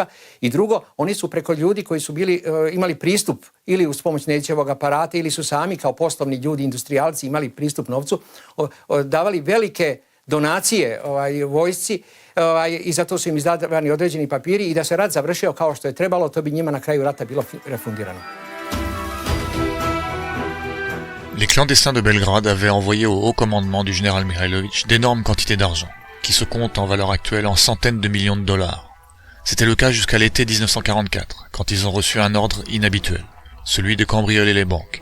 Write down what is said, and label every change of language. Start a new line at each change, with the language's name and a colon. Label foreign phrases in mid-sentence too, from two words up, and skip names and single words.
Serbian: I drugo, oni su preko ljudi koji su imali pristup ili uz pomoć Nedićevog aparata ili su sami kao poslovni ljudi, industrijalci imali pristup novcu, davali velike donacije vojsci i zato su im izdavani određeni papiri i da se rat završio kao što je trebalo, to bi njima na kraju rata bilo refundirano.
French: Les clandestins de Belgrade avaient envoyé au haut commandement du général Mihajlović d'énormes quantités d'argent, qui se comptent en valeur actuelle en centaines de millions de dollars. C'était le cas jusqu'à l'été 1944, quand ils ont reçu un ordre inhabituel, celui de cambrioler les banques.